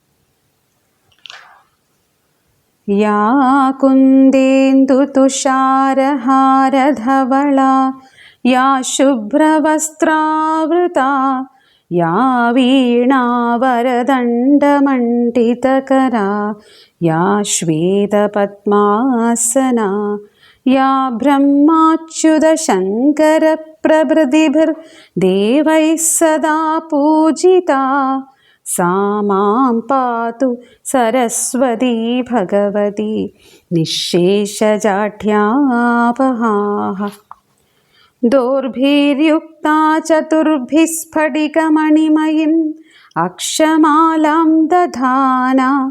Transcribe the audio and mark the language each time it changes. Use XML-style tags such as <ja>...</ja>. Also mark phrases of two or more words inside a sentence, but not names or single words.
<sa>യാ കുന്ദേന്ദു തുഷാരഹാരധവളാ യാ ശുഭ്രവസ്ത്രാവൃതാ യാ വീണാവരദണ്ഡമണ്ഡിതകരാ യാ ശ്വേതപദ്മാസനാ യാ ബ്രഹ്മാച്യുതശങ്കരപ്രഭൃതിഭിർദേവൈः സദാ പൂജിതാ सा मां पातु सरस्वती भगवती निःशेषजाढ्यापहाः। दोर्भिर्युक्ता चतुर्भिः स्फटिकमणिमयीम् अक्षमालां दधाना</sa>